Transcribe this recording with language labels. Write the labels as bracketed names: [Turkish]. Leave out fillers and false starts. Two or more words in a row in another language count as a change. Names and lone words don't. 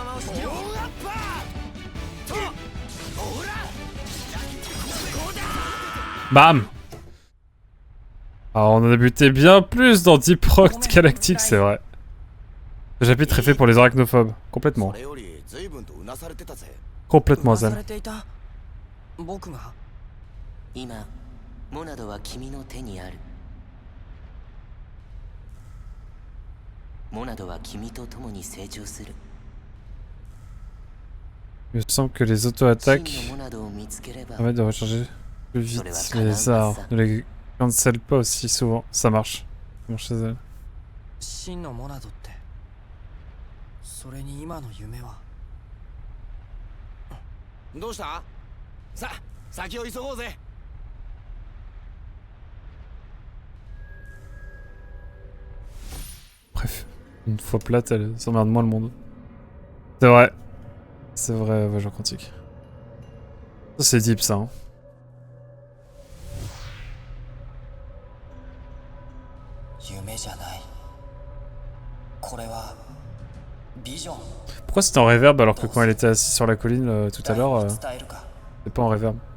[French] Bam! Alors on a buté bien plus dans Deep Rock Galactic, c'est vrai. Ce chapitre est fait pour les arachnophobes. Complètement. Complètement zen. [Japanese] 今モナドは君の手にある。モナドは君と共に成長する。 [French] Il me semble que les auto-attaques [Japanese] 真のモナドを見つければ [French] permettent de recharger plus vite les arts. Ne les cancel pas aussi souvent. Ça marche. Ça marche chez elle. [Japanese] 真のモナドってそれに今の夢はどうした？さあ先を急ごうぜ。 [French] Bref, une fois plate, elle s'emmerde moins le monde. C'est vrai. C'est vrai, Voyageur Quantique. Ça c'est deep ça. Hein. Pourquoi c'était en reverb alors que quand elle était assise sur la colline tout à l'heure, c'était pas en reverb?